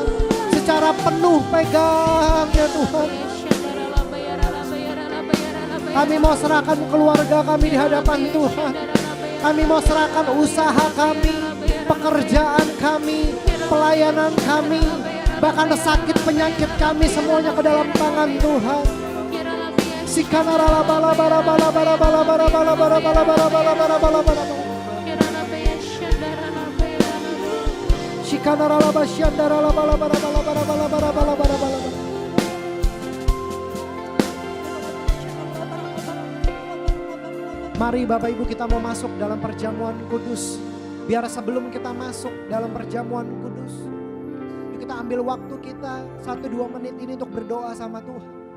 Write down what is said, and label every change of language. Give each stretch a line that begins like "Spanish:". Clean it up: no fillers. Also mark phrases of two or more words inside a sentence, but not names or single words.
Indonesian: Secara penuh pegang ya Tuhan. Kami mau serahkan keluarga kami di hadapan Tuhan. Kami mau serahkan usaha kami, pekerjaan kami, pelayanan kami, bahkan sakit penyakit kami semuanya ke dalam tangan Tuhan. Sikanarala bala bala bala bala bala bala bala bala bala bala bala bala bala bala. Sikanarala basyandarala bala bala bala bala bala bala bala bala bala. Mari Bapak Ibu kita mau masuk dalam perjamuan kudus. Biar sebelum kita masuk dalam perjamuan kudus, kita ambil waktu kita 1-2 menit ini untuk berdoa sama Tuhan.